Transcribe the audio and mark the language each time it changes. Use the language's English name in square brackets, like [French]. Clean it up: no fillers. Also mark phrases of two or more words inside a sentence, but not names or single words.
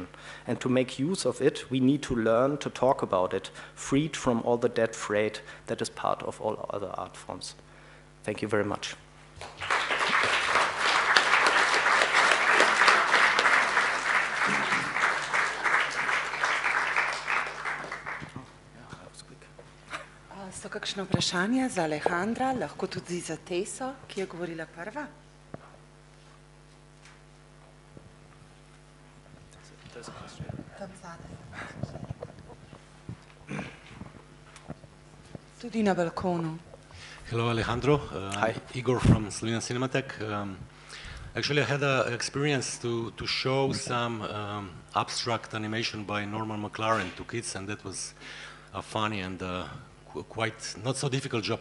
[English] And to make use of it, we need to learn to talk about it, freed from all the dead freight that is part of all other art forms. Thank you very much. [Slovenian] So kakšno vprašanje za Alejandra, lahko tudi za Teso, ki je govorila prva? Tudi na balkonu. [English] Hello, Alejandro. Hi. Igor from Slovenian Cinematheque. Actually, I had an experience to show some abstract animation by Norman McLaren to kids, and that was a funny and quite not so difficult job.